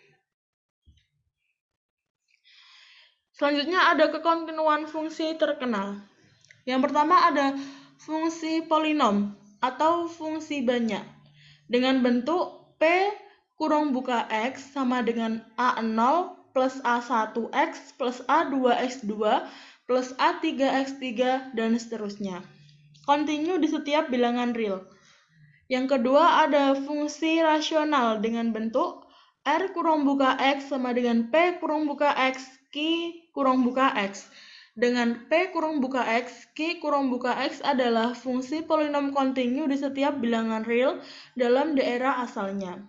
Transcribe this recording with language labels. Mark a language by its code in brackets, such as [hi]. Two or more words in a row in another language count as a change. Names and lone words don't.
[id] Selanjutnya ada kekontinuan fungsi terkenal. Yang pertama ada fungsi polinom atau fungsi banyak dengan bentuk P kurung buka X sama dengan A0 plus A1X plus A2X2 plus A3X3 dan seterusnya. Kontinu di setiap bilangan real. Yang kedua ada fungsi rasional dengan bentuk R kurung buka X sama dengan P kurung buka X Q kurung buka X. Dengan P kurung buka X, Q kurung buka X adalah fungsi polinom kontinu di setiap bilangan real dalam daerah asalnya.